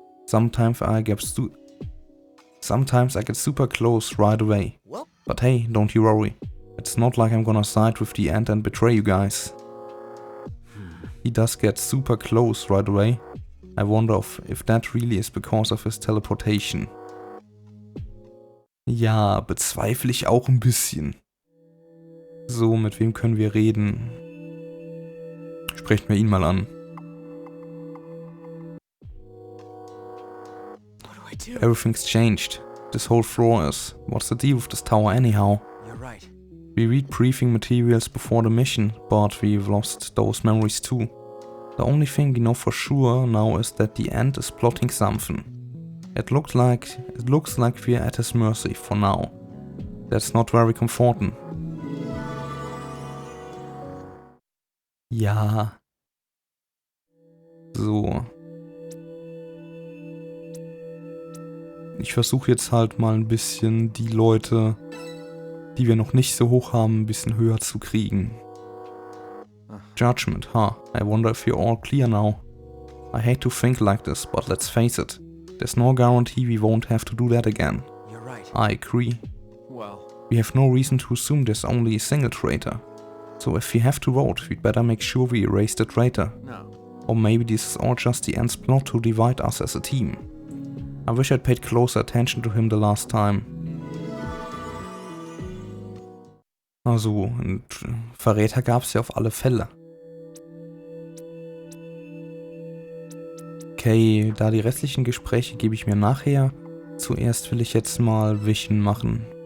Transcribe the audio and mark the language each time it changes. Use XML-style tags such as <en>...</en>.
<en>Sometimes I get super close right away. Well. But hey, don't you worry. It's not like I'm gonna side with the end and betray you guys. He does get super close right away. I wonder if that really is because of his teleportation.</en> <de>Ja, bezweifle ich auch ein bisschen. So, mit wem können wir reden? Sprechen wir ihn mal an.</de> <en>What do I do? Everything's changed. This whole floor is. What's the deal with this tower anyhow? You're right. We read briefing materials before the mission, but we've lost those memories too. The only thing we know for sure now is that the End is plotting something. It looks like we're at his mercy for now. That's not very comforting.</en> <de>Ja. So. Ich versuche jetzt halt mal ein bisschen die Leute, die wir noch nicht so hoch haben, ein bisschen höher zu kriegen.</de> <en>Judgment, huh? I wonder if you're all clear now. I hate to think like this, but let's face it. There's no guarantee we won't have to do that again. You're right. I agree. Well, We have no reason to assume there's only a single traitor. So if we have to vote, we'd better make sure we erase the traitor. no. Or maybe this is all just the end's plot to divide us as a team. I wish I'd paid closer attention to him the last time.</en> <de>Also, einen Verräter gab's ja auf alle Fälle. Okay, da die restlichen Gespräche gebe ich mir nachher. Zuerst will ich jetzt mal Wischen machen.</de>